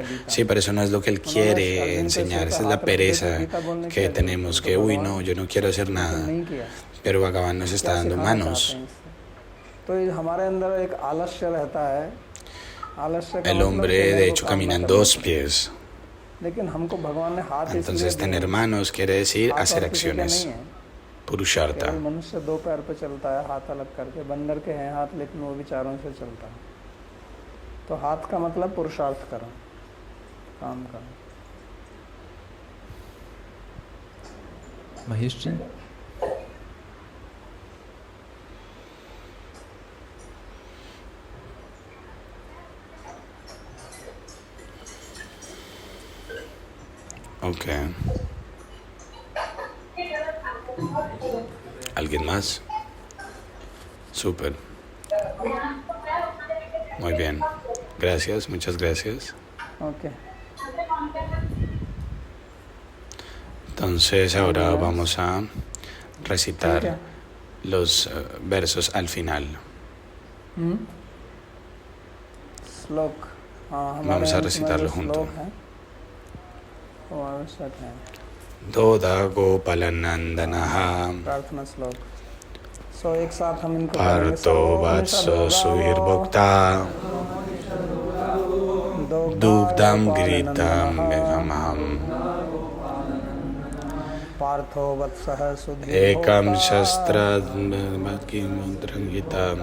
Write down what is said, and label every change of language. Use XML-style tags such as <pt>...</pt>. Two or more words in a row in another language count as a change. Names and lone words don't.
<es>Sí, pero eso no es lo que él quiere enseñar, esa es la pereza que tenemos, que, uy, no, yo no quiero hacer nada. Pero Bhagavan nos está dando manos. El hombre, de hecho, camina en dos pies. Entonces, tener manos quiere decir hacer acciones. Purushartha. महेश जी, Ok. ¿Alguien más? Súper. Muy bien. Gracias, muchas gracias. Okay. Entonces ahora vamos a recitar los versos al final. Vamos a recitarlo juntos.</es> <sa>दोग्धा गोपालनन्दनः पार्थो वत्सः सुधीर्भोक्ता दुग्धं घृतं मेगामहम् एकं शास्त्रं भत्किम् गीतम्</sa>